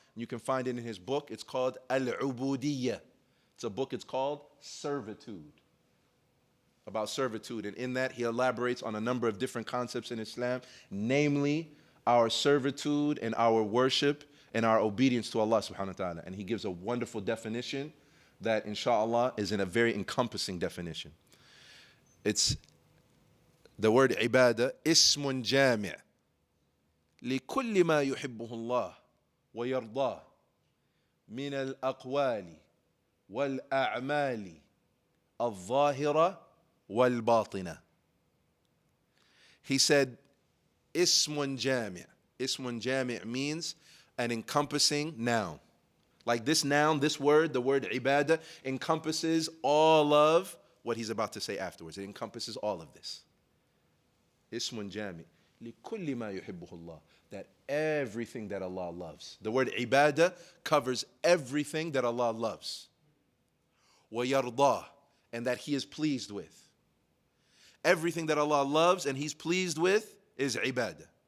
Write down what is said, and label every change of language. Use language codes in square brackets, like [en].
[en] You can find it in his book. It's called Al Ubudiyah. It's a book, it's called Servitude. About servitude. And in that, he elaborates on a number of different concepts in Islam, namely our servitude and our worship and our obedience to Allah subhanahu wa ta'ala. And he gives a wonderful definition that, inshallah, is in a very encompassing definition. It's the word ibadah, [ar] ismun jami' لكل ما يحبه الله ويرضاه من الأقوال والأعمال الظاهرة والباطنة. [en] He said, ismun jami'. Ismun jami' means an encompassing noun. Like this noun, this word, the word ibadah, encompasses all of what he's about to say afterwards. It encompasses all of this. [ar] Ismun jami' لكل ما يحبه الله. [en] That everything that Allah loves. The word ibadah covers everything that Allah loves. [ar] وَيَرْضَاه. [en] And that he is pleased with. Everything that Allah loves and he's pleased with is ibadah.